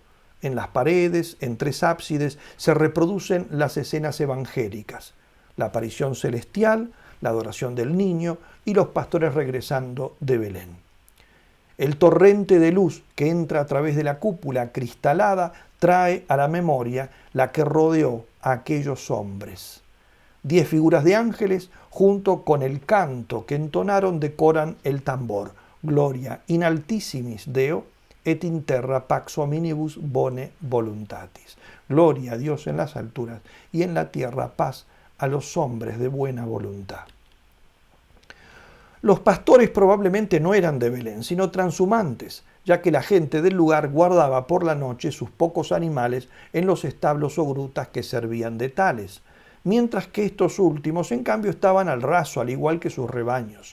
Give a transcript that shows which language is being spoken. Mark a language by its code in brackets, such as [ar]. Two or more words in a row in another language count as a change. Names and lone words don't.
[es] En las paredes, en 3 ábsides, se reproducen las escenas evangélicas: la aparición celestial, la adoración del niño y los pastores regresando de Belén. El torrente de luz que entra a través de la cúpula cristalada trae a la memoria la que rodeó a aquellos hombres. 10 figuras de ángeles, junto con el canto que entonaron, decoran el tambor. [la] Gloria in altissimis Deo, et in terra pax hominibus bone voluntatis. [es] Gloria a Dios en las alturas y en la tierra paz a los hombres de buena voluntad. Los pastores probablemente no eran de Belén, sino transhumantes, ya que la gente del lugar guardaba por la noche sus pocos animales en los establos o grutas que servían de tales, mientras que estos últimos, en cambio, estaban al raso, al igual que sus rebaños.